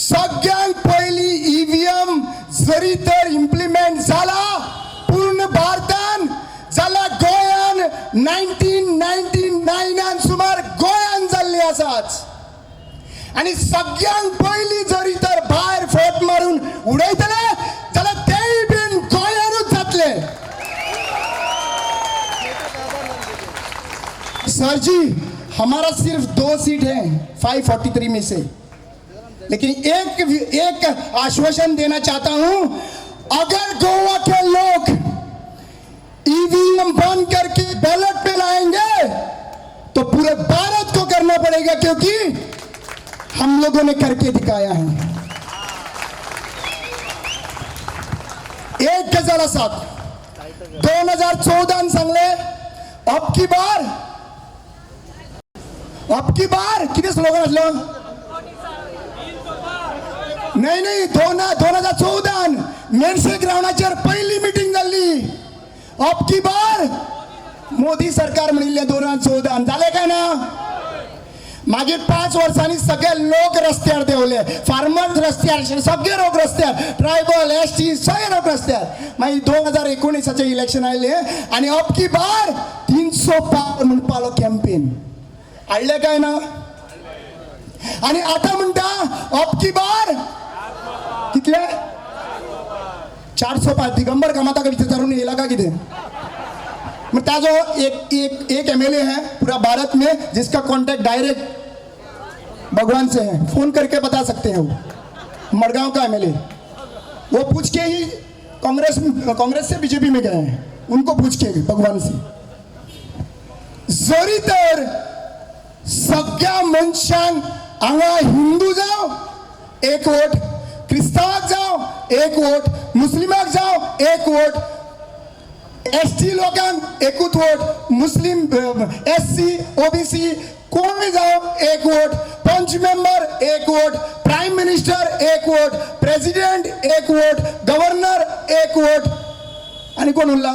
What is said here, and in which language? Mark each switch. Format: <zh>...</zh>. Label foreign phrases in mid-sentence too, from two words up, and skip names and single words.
<kok>सगळ्यांत पयली ईव्हीएम जरी तर इम्प्लिमेंट जाला पूर्ण भारतान जाल्यार गोंयान 1999 सुमार गोंयान जाल्ली आसाच आणि सगळ्यांत पयली जरी तर भायर फोट मारून उडयतले जाल्यार तेय बीन गोंयानूच जातले.</kok> <hi>सर जी, हमारा सिर्फ 2 सीट है 543 में से, लेकिन एक आश्वासन देना चाहता हूं, अगर गोवा के लोग ईवीएम बंद करके बैलेट पे लाएंगे तो पूरे भारत को करना पड़ेगा, क्योंकि हम लोगों ने करके दिखाया है.</hi> <kok>एक गजाला साथ 2014 सांगले</kok> <hi>अब की बार</hi> <kok>किती स्लोगन असलं? नाही 2014 मेरसे ग्राउंडाचेर पहिली मीटिंग झाली.</kok> <hi>अब की बार मोदी सरकार</hi> <kok>म्हणिल्ले 2014 झाले काय ना? मागीर 5 वर्सांनी सगळे लोक रस्त्यार देवले, फार्मर्स रस्त्यार, सगळे लोक रस्त्यार,</kok> <en>tribal ST</en> <kok>सगळे लोक रस्त्यार. मागीर 2019 इलेक्शन आयले आणि</kok> <hi>अब की बार 300 पार</hi> <kok>म्हणून पालो कॅम्पेन आडले काय ना? आणि आता म्हणता</kok> <hi>अब की बार</hi> <kok>कितले 400 पार. दिगंबर कामता विचारून येला का किती?</kok> <hi>मैं ताजो एक एमएलए है पूरा भारत में जिसका कांटेक्ट डायरेक्ट भगवान से है, फोन करके बता सकते हैं. वो मडगांव का एमएलए, वो पूछ के ही कांग्रेस से बीजेपी में गए हैं, उनको पूछ के भगवान से.</hi> <kok>जरी तर सगळ्या मनशांक हांगा हिंदू जाव एक वोट, क्रिस्तावाक जाव एक वोट, मुस्लिमाक जाव एक वोट, एसटी लोकांक एकूच वोट, मुस्लिम एससी ओबीसी कोण जाव एक वोट, पंच मेंबर एक वोट,</kok> <en>prime minister</en> <kok>एक वोट, प्रेसिडेंट एक वोट, गव्हर्नर एक वोट, आणि कोण उरला?</kok>